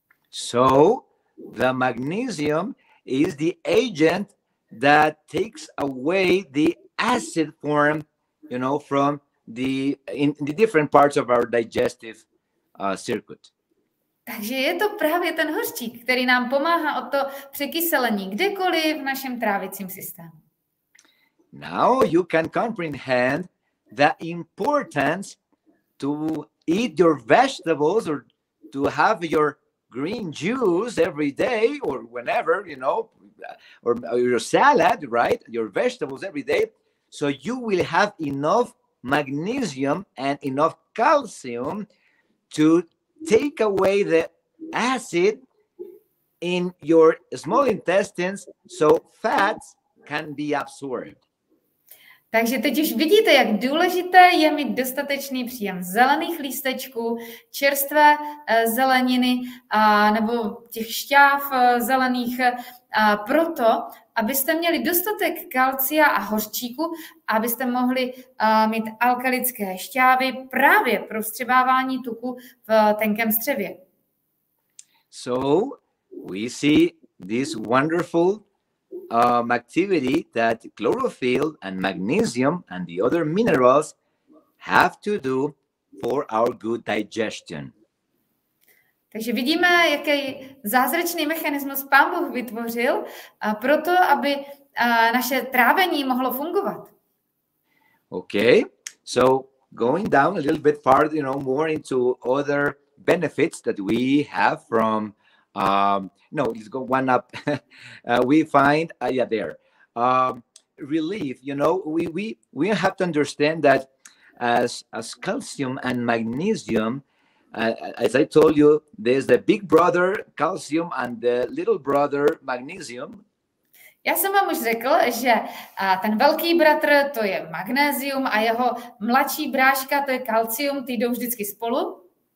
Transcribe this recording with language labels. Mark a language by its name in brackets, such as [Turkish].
[English] So the magnesium is the agent that takes away the acid form, you know, from in the different parts of our digestive circuit. [Czech] Takže je to právě ten hořčík, který nám pomáhá o to překyselení kdekoliv v našem trávicím systému. [English] Now you can comprehend the importance to eat your vegetables or to have your green juice every day or whenever, you know, or your salad, right? Your vegetables every day. So you will have enough magnesium and enough calcium to take away the acid in your small intestines so fats can be absorbed. [Czech] Takže teď už vidíte, jak důležité je mít dostatečný příjem zelených lístečků, čerstvé zeleniny nebo těch šťáv zelených proto, abyste měli dostatek kalcia a hořčíku, abyste mohli mít alkalické šťávy právě pro vstřebávání tuku v tenkém střevě. [English] So we see this wonderful activity that chlorophyll and magnesium and the other minerals have to do for our good digestion. [Czech] Takže vidíme, jaký zázračný mechanismus Pán Bůh vytvořil proto, aby naše trávení mohlo fungovat. [English] Okay, so going down a little bit farther, more into other benefits that we have from, let's go one up. We find, there, relief. We have to understand that as calcium and magnesium, as I told you, there's the big brother calcium and the little brother magnesium. [Czech] Já jsem vám už řekl, že ten velký bratr, to je magnézium a jeho mladší bráška, to je kalcium, ty jdou vždycky spolu.